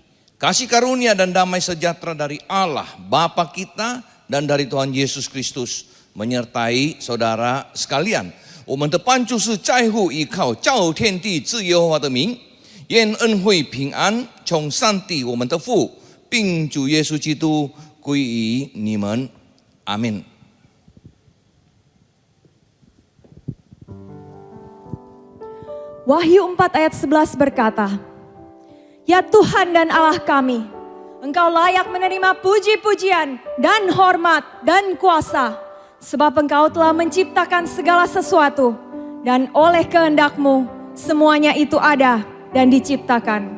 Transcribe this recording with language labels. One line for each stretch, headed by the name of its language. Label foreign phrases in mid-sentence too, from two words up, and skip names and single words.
Indonesian: Kasih karunia dan damai sejahtera dari Allah Bapa kita dan dari Tuhan Yesus Kristus menyertai saudara sekalian.
Chinese: 我们的帮助是在乎依靠造天地自耶和华的名，愿恩惠平安从上帝我们的父并主耶稣基督归于你们。阿门。
Indonesian: Wahyu 4 ayat 11 berkata, Ya Tuhan dan Allah kami, Engkau layak menerima puji-pujian dan hormat dan kuasa, sebab Engkau telah menciptakan segala sesuatu, dan oleh kehendak-Mu semuanya itu ada dan diciptakan.